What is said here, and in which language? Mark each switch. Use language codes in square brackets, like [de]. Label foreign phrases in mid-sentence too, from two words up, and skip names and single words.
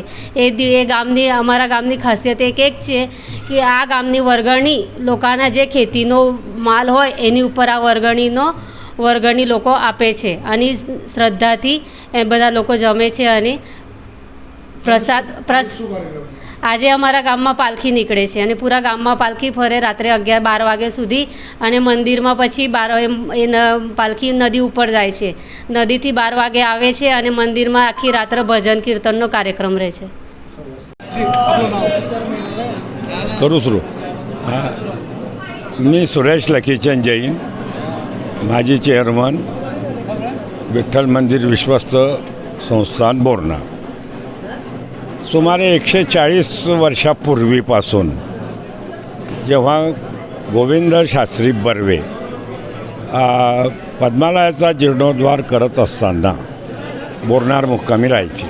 [gu] અમારા ગામની ખાસિયત એક છે કે આ ગામની વરગણી લોકોના જે ખેતીનો માલ હોય એની ઉપર આ વરગણી લોકો આપે છે અને શ્રદ્ધાથી બધા લોકો જમે છે અને આજે અમારા ગામમાં પાલખી નીકળે છે અને પૂરા ગામમાં પાલખી ફરે રાત્રે 11-12 વાગ્યા સુધી અને મંદિરમાં પછી પાલખી નદી ઉપર જાય છે. નદીથી 12 વાગે આવે છે અને મંદિરમાં આખી રાત્ર ભજન કીર્તનનો કાર્યક્રમ રહે છે. [mr] करू सुरू. मी सुरेश लकीचंद जैन, माजी चेअरमन, विठ्ठल मंदिर विश्वस्त संस्थान बोरनार. सुमारे 140 वर्षापूर्वीपासून जेव्हा गोविंद शास्त्री बर्वे पद्मालयाचा जीर्णोद्धार करत असताना बोरनार मुक्कामी राहायचे.